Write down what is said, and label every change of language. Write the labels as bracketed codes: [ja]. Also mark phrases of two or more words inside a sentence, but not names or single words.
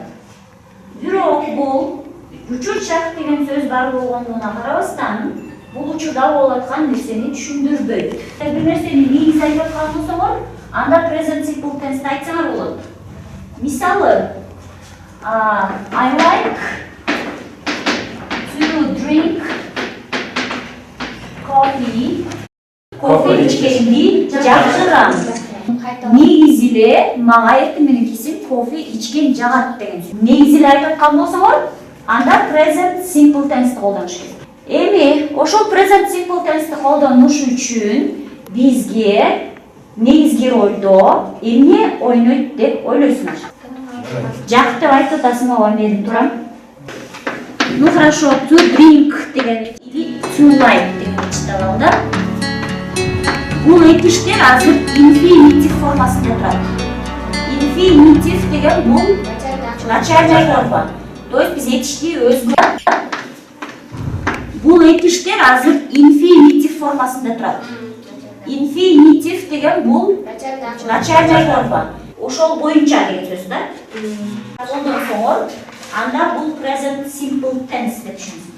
[ky] Бирок бул учур чак деген сөз бар болгондугуна карабастан, бул учурда болуп аткан нерсени түшүндүрбөйт. Бир нерсени негиз айтып аткан болсоңор, анда [en] present simple tense [ky] айтсаңар болот. Мисалы, [en] I like to drink coffee. [ky] Кофе ичкенди жакшырам. Негизи эле мага эртең менен кесип кофе ичкен жагат деген сөз. Негизи эле айтып аткан болсоңор, анда [en] present simple tense [ky] колдонуш керек. Эми ошол [en] present simple tense [ky] колдонуш үчүн бизге негизги ролдо эмне ойнойт деп ойлойсуңар? Жак деп айтып атасыңбы, мен турам. [ru] Ну хорошо, [en] to drink [ky] деген или [en] to like [ky] деген чыгабыл да. Бул этиштер азыр инфинитив формасында турат. Инфинитив деген бул [ru] начальная форма. То есть [ky] биз этишти өзгөртүп. Бул этиштер азыр инфинитив формасында турат. Инфинитив деген бул [ru] начальная форма. [ky] Ошол боюнча деген сөз да. Колдонсоңор, анда бул [en] present simple tense [ky] деп түшүнүңүз.